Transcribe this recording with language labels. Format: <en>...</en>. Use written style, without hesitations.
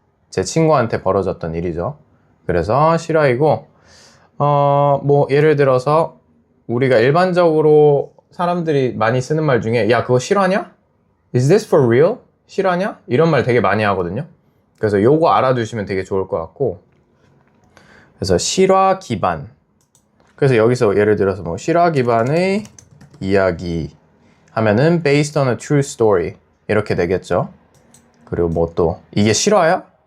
<ko>제 친구한테 벌어졌던 일이죠. 그래서 실화이고, 뭐 예를 들어서 우리가 일반적으로 사람들이 많이 쓰는 말 중에 야 그거 실화냐?</ko> <en>Is this for real?</en> <ko>실화냐? 이런 말 되게 많이 하거든요. 그래서 요거 알아두시면 되게 좋을 것 같고, 그래서 실화 기반. 그래서 여기서 예를 들어서 뭐 실화 기반의 이야기 하면은</ko> <en>based on a true story</en> <ko>이렇게 되겠죠. 그리고 뭐 또 이게 실화야?</ko>